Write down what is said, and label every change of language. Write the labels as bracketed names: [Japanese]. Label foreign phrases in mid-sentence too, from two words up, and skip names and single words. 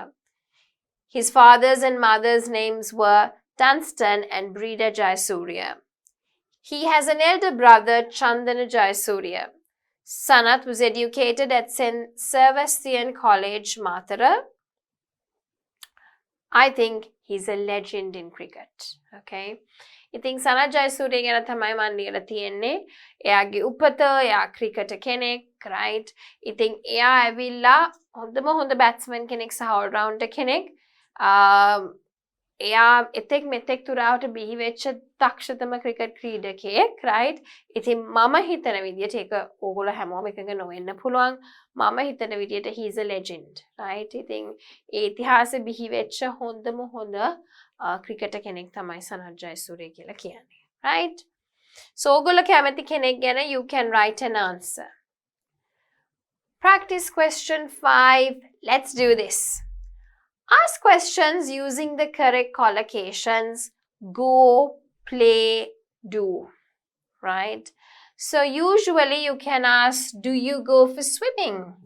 [English] His father's and mother's names were Dunstan and Brida Jayasuriya. He has an elder brother, Chandana Jayasuriya. Sanat was educated at St. Sebastian College, Mathura. I think he's a legend in cricket. Okay. [Sinhala] ඉතින් සනත් ජයසූරිය ගැන තමයි මම ලියලා තියෙන්නේ. එයාගේ උපත, එයා ක්‍රිකට් කෙනෙක්, right? ඉතින් එයා ඇවිල්ලා හොඳම හොඳ බැට්ස්මන් කෙනෙක් සහ [English] all rounder [Sinhala] කෙනෙක්. එයා එතෙක් මෙතෙක් තුරාවට බිහි වෙච්ච දක්ෂතම ක්‍රිකට් ක්‍රීඩකයෙක්, right? ඉතින් මම හිතන විදියට ඒක ඕගොල්ලෝ හැමෝම එකඟ නොවෙන්න පුළුවන්. මම හිතන විදියට [English] he is a legend, right? [Sinhala] ඉතින් ඒ ඉතිහාසෙ බිහි වෙච්ච හොඳම හොඳ ක්‍රිකට් කෙනෙක් තමයි සනත් ජයසූරිය කියලා කියන්නේ, right? [English] So [Sinhala] ඕගොල්ලෝ කැමති කෙනෙක් ගැන [English] you can write an answer. Practice question 5. Let's do this. Ask questions using the correct collocations. Go, play, do. Right? So usually you can ask, do you go for swimming?